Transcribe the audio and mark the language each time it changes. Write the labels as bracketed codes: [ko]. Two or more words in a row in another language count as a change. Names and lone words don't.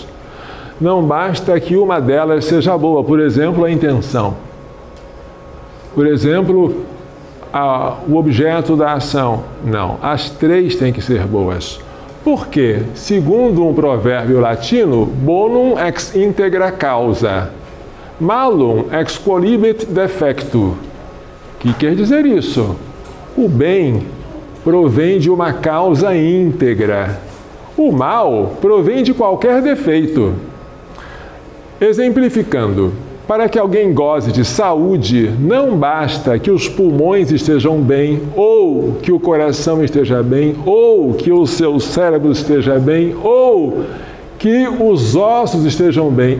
[pt] Não basta que uma delas seja boa, por exemplo, a intenção. Por exemplo, o objeto da ação. Não, as três têm que ser boas. Por quê? Segundo um provérbio latino, [la] bonum ex integra causa, malum ex quolibet defectu. [pt] O que quer dizer isso? O bem provém de uma causa íntegra. O mal provém de qualquer defeito. Exemplificando, para que alguém goze de saúde, não basta que os pulmões estejam bem, ou que o coração esteja bem, ou que o seu cérebro esteja bem, ou que os ossos estejam bem.